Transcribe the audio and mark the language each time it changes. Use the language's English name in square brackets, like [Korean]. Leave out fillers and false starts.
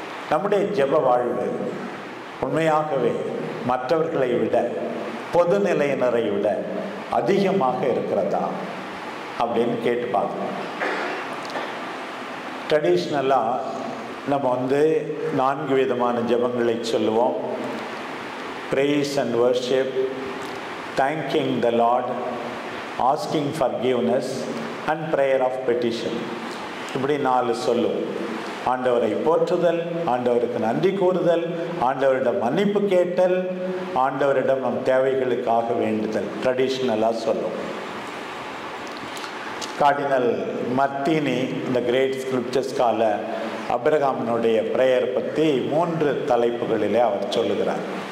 [Tamil] நம்முடைய ஜெப வாழ்வு உண்மையாகவே மற்றவர்களை விட, பொதுநிலையினரை விட அதிகமாக இருக்கிறதா அப்படின்னு கேட்டு பார்க்கணும். ட்ரெடிஷ்னலாக நம்ம 4 விதமான ஜெபங்களை சொல்லுவோம். [English] praise and worship, thanking the Lord, asking forgiveness and prayer of petition. [Tamil] இப்படி 4 சொல்லுவோம். ஆண்டவரை போற்றுதல், ஆண்டவருக்கு நன்றி கூறுதல், ஆண்டவரிடம் மன்னிப்பு கேட்டல், ஆண்டவரிடம் நம் தேவைகளுக்காக வேண்டுதல். ட்ரெடிஷ்னலாக சொல்லுவோம். கார்டினல் மர்த்தினி இந்த கிரேட் ஸ்கிரிப்சர் ஸ்காலர் அப்ரஹாமினுடைய பிரேயர் பற்றி 3 தலைப்புகளிலே அவர் சொல்லுகிறார்.